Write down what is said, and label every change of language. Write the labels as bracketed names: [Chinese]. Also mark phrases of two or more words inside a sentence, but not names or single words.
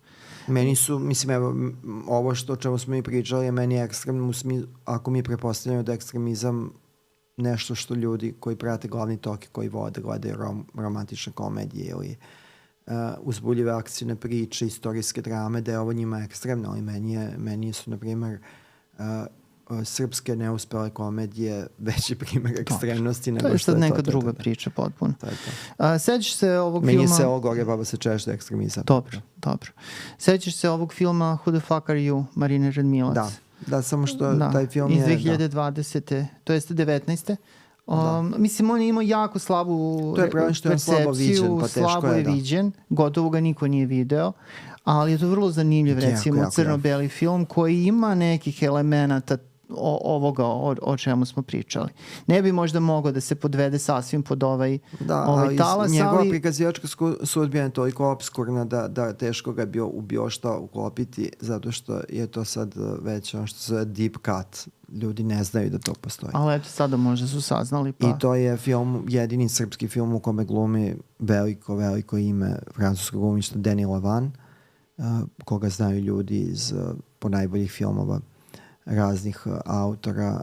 [Serbian] Meni su, mislim, evo, ovo o čemu smo i pričali je meni ekstremno, ako mi prepostavljamo da ekstremizam nešto što ljudi koji prate glavni tok i koji gledaju romantične komedije ili uzbuljive akcijne priče, istorijske drame, da je ovo njima ekstremno, ali meni su, na primjer, srpske neuspele komedije veći primjer ekstremnosti nego što je to. To je sad neka druga priča potpuno. Sećaš se ovog filma... Meni je Selo gore, baba se češta ekstremizam. Dobro. Sećaš se ovog filma Who the fuck are you, Marine Radmilac? Da, samo što taj film iz 2020. To jeste 19. Mislim, on je imao jako slabu percepciju, slabo je viđen, gotovo ga niko nije video, ali je to vrlo zanimljiv, recimo, crno-beli film koji ima nekih elemenata ovoga o čemu smo pričali. Ne bi možda mogao da se podvede sasvim pod ovaj talas, njegova prikazivačka sudbina je toliko obskurna da teško ga bi bio šta uklopiti, zato što je to sad već ono što se zove [English] deep cut. [Serbian] Ljudi ne znaju da to postoji. Ali eto, sada možda su saznali. I to je film, jedini srpski film u kome glumi veliko ime francuskog glumišta Denis Lavan, koga znaju ljudi iz ponajboljih filmova raznih autora